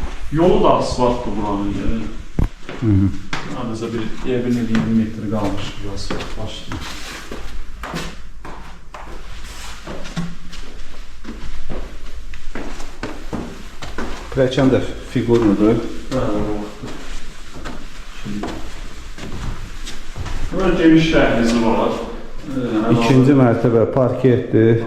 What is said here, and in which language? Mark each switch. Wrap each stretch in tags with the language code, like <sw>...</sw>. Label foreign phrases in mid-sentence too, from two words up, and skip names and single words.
<tr>Yolu da asfaltdır buranın yani. Sadece bir evin 20 metre kalmış bir asfalt başlıyor.</tr> <az>Pilləkən də fiqurludur. Böyle geniş dəhlizi var. İkinci mərtəbə parketdir.</az>